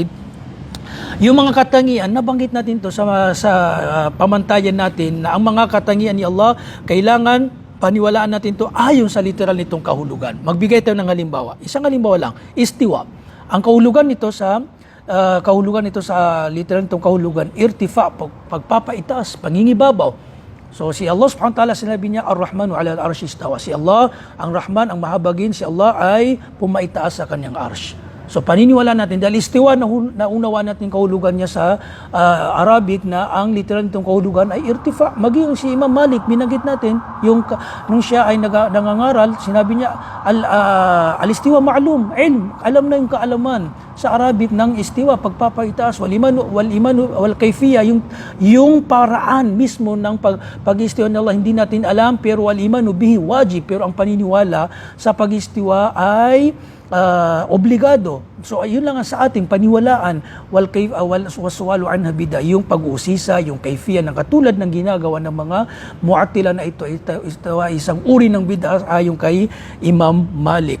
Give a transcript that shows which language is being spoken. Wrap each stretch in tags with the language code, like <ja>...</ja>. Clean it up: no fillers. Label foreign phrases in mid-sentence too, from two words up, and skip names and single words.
<tl>Yung mga katangian, nabanggit natin to sa pamantayan natin na ang mga katangian ni Allah, kailangan paniwalaan natin to ayon sa literal nitong kahulugan. Magbigay tayo ng halimbawa. Isang halimbawa lang, istiwa. Ang kahulugan nito sa literal nitong kahulugan, irtifa, pagpapaitaas, pangingibabaw. So si Allah</tl> <ar>سبحانه وتعالى,</ar> <tl>sinabi niya,</tl> <ar>الرحمن على العرش استوى.</ar> <tl>Si Allah, ang Rahman, ang Mahabagin, si Allah ay pumaitaas sa kanyang arsh. So paniniwala natin, dahil istiwa na unawa natin kahulugan niya sa Arabic na ang literal nitong kahulugan ay irtifa. Maging si Imam Malik, binanggit natin, nung siya ay nangangaral, sinabi niya,</tl> <ar>الاستواء معلوم، علم,</ar> <tl>alam na yung kaalaman sa Arabic ng istiwa, pagpapaitaas,</tl> <ar>والإيمان والكيفية,</ar> <tl>yung paraan mismo ng pag-istiwa ng Allah, hindi natin alam, pero</tl> <ar>والإيمان به واجب,</ar> <tl>pero ang paniniwala sa pag-istiwa ay obligado. So ayun lang ang sa ating paniwalaan,</tl> <ar>والسؤال عنها بدعة,</ar> <tl>yung pag-uusisa, yung kayfiya ng katulad ng ginagawa ng mga mu'attila na ito isang uri ng bid'a ayon kay Imam Malik.</tl>